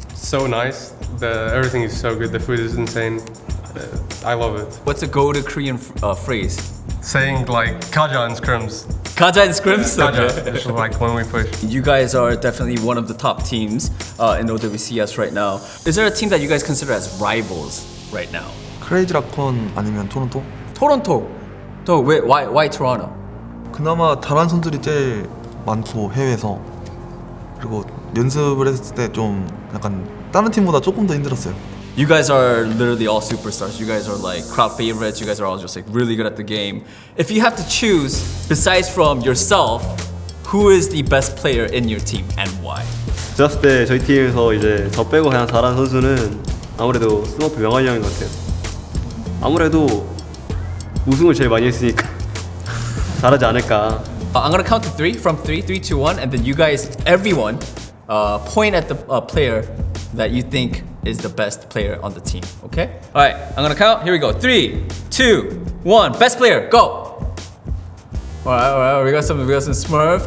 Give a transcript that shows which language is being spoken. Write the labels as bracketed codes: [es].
[en] So nice. Everything is so good. The food is insane. I love it. What's a go-to Korean phrase? Saying like kaja and scrims. Kaja and scrims? Kaja, it's like when we push. You guys are definitely one of the top teams in OWCS right now. Is there a team that you guys consider as rivals right now? [ko] 크레이지 락콘 아니면 토론토? 토론토. [en] Why Toronto? [ko] 그나마 잘하는 선수들이 제일 많고 해외에서 그리고 연습을 했을 때 좀 약간 다른 팀보다 조금 더 힘들었어요. [en] You guys are literally all superstars. You guys are like crowd favorites. You guys are all just like really good at the game. If you have to choose, besides from yourself, who is the best player in your team and why? [ko] 들었을 때 저희 팀에서 이제 저 빼고 그냥 잘하는 선수는 아무래도 스머프 명환이 형인 것 같아요. 아무래도 우승을 제일 많이 했으니까 잘하지 않을까. [en] I'm gonna count to three, from 3, 3, 2, 1, and then you guys, everyone, point at the player that you think is the best player on the team, okay? All right, I'm gonna count. Here we go. 3, 2, 1. Best player, go. All right. We got some Smurf.